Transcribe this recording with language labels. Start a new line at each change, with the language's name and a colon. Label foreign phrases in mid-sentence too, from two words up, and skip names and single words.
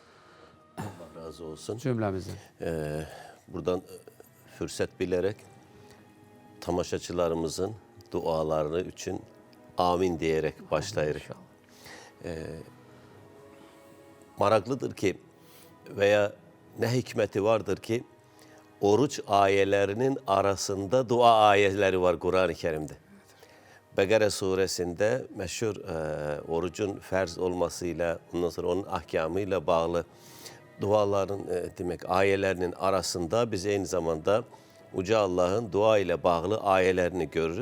Azerbaijani: Allah razı olsun. Cümləmizin. Buradan fürsət bilərək tamaşaçılarımızın dualarını üçün amin deyərək başlayırıq. Maraqlıdır ki
Turkish: veya ne hikmeti vardır ki oruç ayelerinin arasında dua ayetleri var Kur'an-ı Kerim'de. Bekare suresinde meşhur orucun ferz olmasıyla, ondan sonra onun ahkamıyla bağlı duaların demek ayelerinin arasında biz aynı zamanda Uca Allah'ın dua ile bağlı ayelerini görürük.